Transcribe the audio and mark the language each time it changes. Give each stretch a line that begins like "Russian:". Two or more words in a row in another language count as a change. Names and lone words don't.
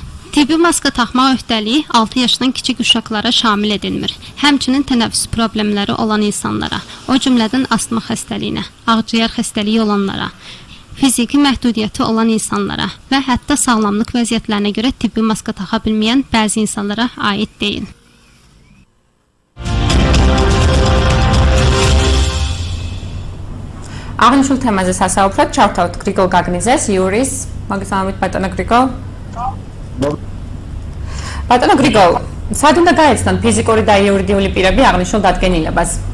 Azerbaijani: Tibbi maska taxmaq öhdəliyi 6 yaşdan kiçik uşaqlara şamil edilmir. Həmçinin tənəffüs problemləri olan insanlara, o cümlədən astma xəstəliyinə, ağciyər xəstəliyi olanlara, fiziki məhdudiyyəti olan insanlara və hətta sağlamlıq vəziyyətlərinə görə tibbi maska taxa bilməyən bəzi insanlara aid deyil.
Georgian: აღნიშნულ თემაზე სასაუბრად ჩავთავთ გრიგოლ გაგნიძეს, იურის. მოგესალმებით ბატონო გრიგოლ. ბატონო გრიგოლ, სად უნდა გაეცნოთ ფიზიკური და იურიდიული პირები აღნიშნულ დადგენილებას?